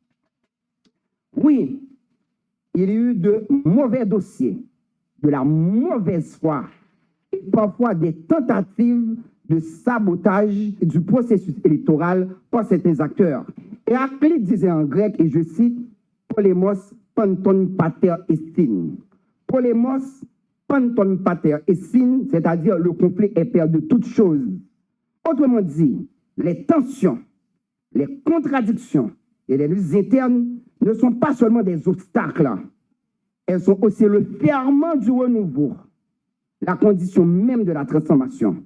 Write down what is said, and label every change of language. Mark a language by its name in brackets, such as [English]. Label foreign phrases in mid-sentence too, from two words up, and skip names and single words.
[French] Oui, il y a eu de mauvais dossiers, de la mauvaise foi et parfois des tentatives de sabotage du processus électoral par certains acteurs. Et Héraclite disait en grec, et je cite, « [Greek] Πόλεμος πάντων πατήρ ἐστιν ». Πόλεμος πάντων πατήρ ἐστιν, [French] c'est-à-dire le conflit est père de toutes choses. Autrement dit, les tensions, les contradictions et les luttes internes ne sont pas seulement des obstacles, elles sont aussi le ferment du renouveau, la condition même de la transformation.